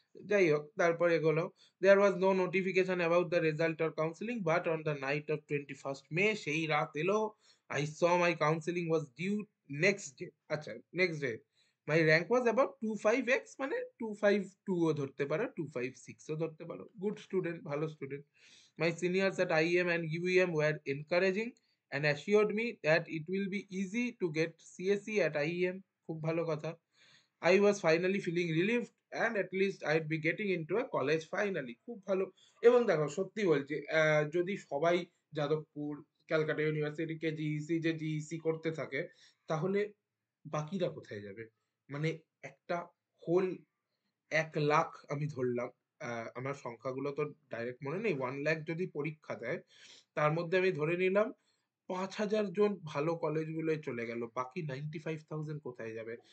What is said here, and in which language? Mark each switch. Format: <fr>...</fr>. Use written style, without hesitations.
<bn>যাই হোক, তারপর এগোলো।</bn> <en>there was no notification about the result or counselling, but on the night of 21st May,</en> <bn>সেই রাত এলো,</bn> <en>I saw my counselling was due next day. আচ্ছা, next day my rank was about 25x,</en> <bn>মানে 252ও ধরতে পারো, 256ও ধরতে পারো। গুড স্টুডেন্ট, ভালো student.</bn> <en>My seniors at IEM and UEM were encouraging and assured me that it will be easy to get CSE at IEM.</en> <bn>খুব ভালো কথা।</bn> <en>I was finally feeling relieved and at least I'd be getting into a college finally.</en> <bn>খুব ভালো। এবং দেখো সত্যি বলছি, যদি সবাই যাদবপুর, ক্যালকাটা ইউনিভার্সিটিকে জিইসি যে জিইসি করতে থাকে, তাহলে বাকিরা কোথায় যাবে? মানে একটা হোল 1 লাখ আমি ধরলাম, আমার সংখ্যাগুলো তো ডাইরেক্ট মনে নেই, 1 লাখ যদি পরীক্ষা দেয়, তার মধ্যে আমি ধরে নিলাম 5,000 জন ভালো কলেজগুলোয় চলে গেল, বাকি 95,000 কোথায় যাবে?</bn>